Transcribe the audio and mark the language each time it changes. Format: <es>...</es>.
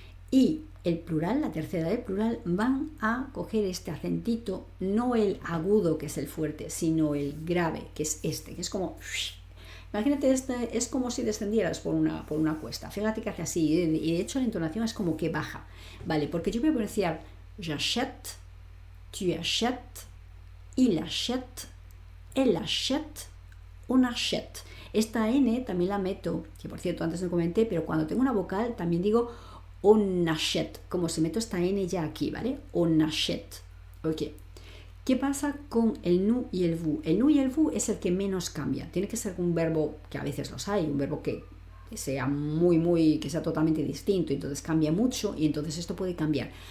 <es>Y el plural, la tercera del plural, van a coger este acentito, no el agudo, que es el fuerte, sino el grave, que es este, que es como... Imagínate, es como si descendieras por una cuesta. Fíjate que hace así, y de hecho la entonación es como que baja, ¿vale?</es> <fr>Porque yo voy a pronunciar j'achète, tu achètes, il achète, elle achète, on achète.</fr> <es>Esta N también la meto, que por cierto antes no comenté, pero cuando tengo una vocal también digo on achète, como si meto esta N ya aquí, ¿vale? On achète. Ok. ¿Qué pasa con el nu y el vous? El nu y el vous es el que menos cambia. Tiene que ser un verbo, que a veces los hay, un verbo que sea que sea totalmente distinto, entonces cambia mucho y entonces esto puede cambiar.</es>